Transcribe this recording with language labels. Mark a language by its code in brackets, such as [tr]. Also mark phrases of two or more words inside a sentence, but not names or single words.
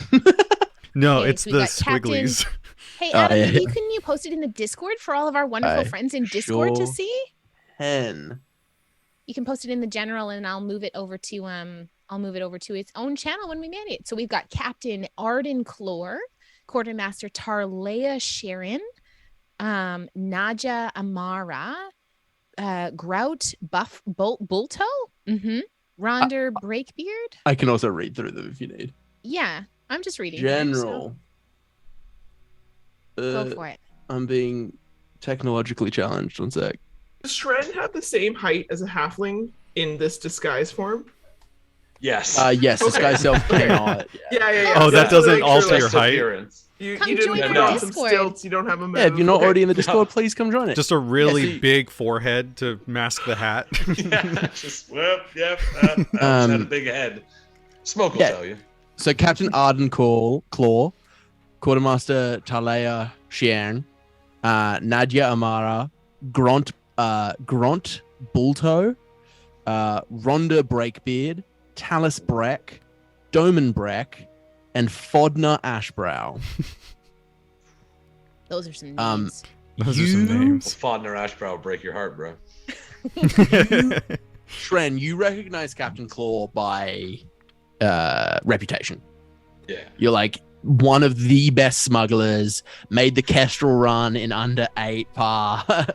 [en] No, Okay, it's so we the got Captain- squigglies. Hey, Oh, Adam, yeah. can you post it in the Discord for all of our wonderful I friends in Discord to sure see? 10. You can post it in the general, and I'll move it over to its own channel when we manage it. So we've got Captain Arden Clore, Quartermaster Tarleia Sharon, Naja Amara, Grout Bulto, Ronder Breakbeard. I can also read through them if you need. Yeah, I'm just reading. here, so General. go for it. I'm being technologically challenged. One sec. Does Shren have the same height as a halfling in this disguise form? Yes. Yes, this Okay. guy self cannot. Yeah. Oh, that Just to doesn't make alter like, your height? Appearance. You Come didn't join put our on some Discord. stilts. You don't have a Yeah, if you're not Okay. already in the Discord, please come join it. Just a really Yeah, see- big forehead to mask the hat. Yeah, just whoop, yep. I just had a big head. Smoke will yeah. tell you. So Captain Arden Claw, Quartermaster Talea Xiang, Nadia Amara, Gront Bulto, Rhonda Breakbeard, Talus Breck, Doman Breck, and Fodner Ashbrow. Those are some Um, names. Those are some You- names. Fodner Ashbrow will break your heart, bro. Shren, you recognize Captain Claw by reputation. Yeah. You're like one of the best smugglers, made the Kestrel run in under 8 par